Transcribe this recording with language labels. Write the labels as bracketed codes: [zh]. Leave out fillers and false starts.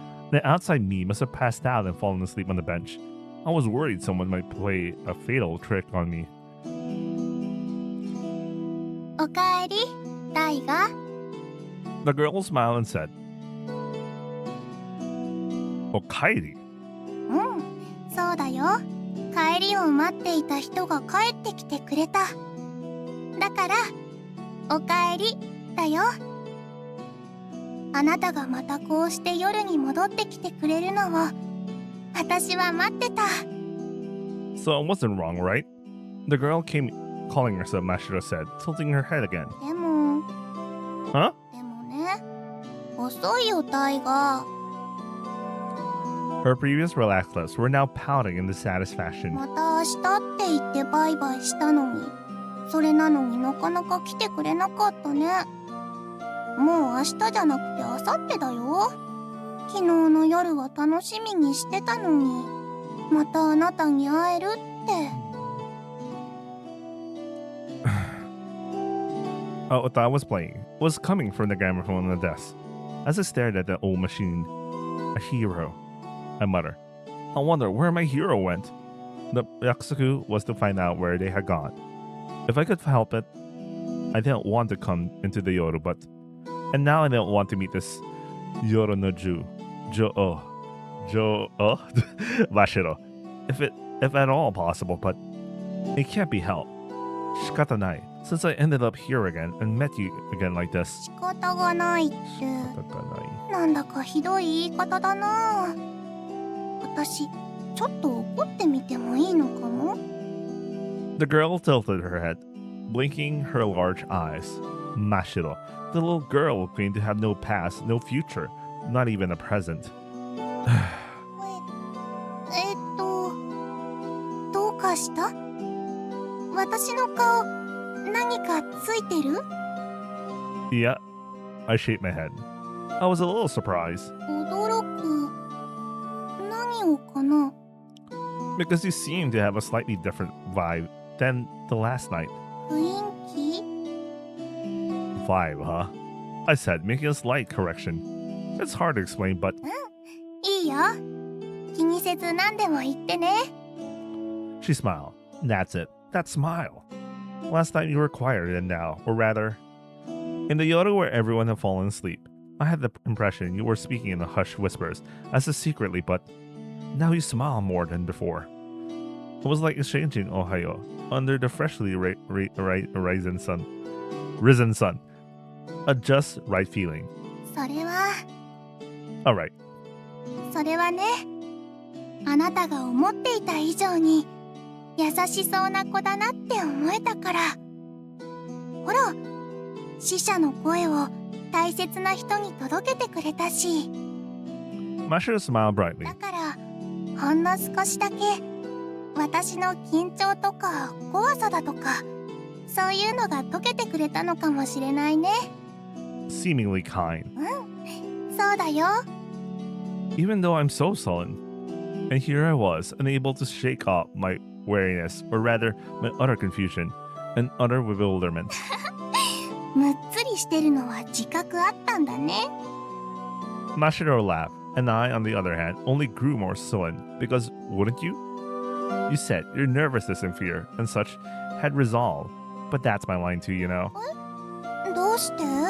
[en] The outside me must have passed out and fallen asleep on the bench. I was worried someone might play a fatal trick on me. [ja] おかえり、ダイガ。 [en] The girl smiled and said, Okairi? [ja] うん、そうだよ。帰りを待っていた人が帰ってきてくれた。だから、おかえりだよ。あなたがまたこうして夜に戻ってきてくれるのを、私は待ってた。 [en] So it wasn't wrong, right? The girl came calling herself, Mashiro said, tilting her head again. [ja] でも、 [en] Huh? [ja] でもね、遅いよタイガー。 [en] Her previous relaxed lips were now pouting in the saddest fashion. [ja] また明日って言ってバイバイしたのに、それなのになかなか来てくれなかったね。もう明日じゃなくて明後日だよ。昨日の夜は楽しみにしてたのに、またあなたに会えるって。 [en] A thought was playing, was coming from the gramophone on the desk. As I stared at the old machine, a hero, I muttered. I wonder where my hero went. The yakusoku was to find out where they had gone. If I could help it, I didn't want to come into the Yoru, and now I didn't want to meet this Yoru no Ju, Mashiro, if at all possible, but it can't be helped. Shikatanai, since I ended up here again and met you again like this. [ja] 仕方がないって。 Shikatanai. なんだかひどい言い方だな。私、ちょっと怒ってみてもいいのかも？ [en] The girl tilted her head, blinking her large eyes. Mashiro, the little girl claimed to have no past, no future, not even a present. [ja] どうかした？私の顔、何かついてる？ [en] Yeah, I shake my head. I was a little surprised. [ja] 驚く。何をかな？ [en] Because you seem to have a slightly different vibe than the last night. [ja] 雰囲気？ [en] Vibe, huh? I said, making a slight correction. It's hard to explain, but [ja] いいよ。気にせず何でも言ってね。 [en] she smiled. That's it. That smile. Last night you were quieter than now, or rather, in the Yoda where everyone had fallen asleep. I had the impression you were speaking in hushed whispers, as if secretly, but now you smile more than before. It was like exchanging Ohayo under the freshly risen sun. A just right feeling. [ja] それは [en] Alright. [ja] それはね、あなたが思っていた以上に優しそうな子だなって思えたから。ほら、死者の声を大切な人に届けてくれたし。 [en] Mashiro smiled brightly. [ja] だから、ほんの少しだけ私の緊張とか怖さだとか、そういうのが解けてくれたのかもしれないね。 [en] Seemingly kind. [ja] そうだよ。 [en] Even though I'm so sullen. And here I was, unable to shake off my wariness, or rather, my utter confusion and utter bewilderment. [ja] むっつりしてるのは自覚あったんだね。 [en] Mashiro laughed, and I, on the other hand, only grew more sullen, because wouldn't you? You said your nervousness and fear and such had resolved, but that's my line too, you know. [ja] どうして？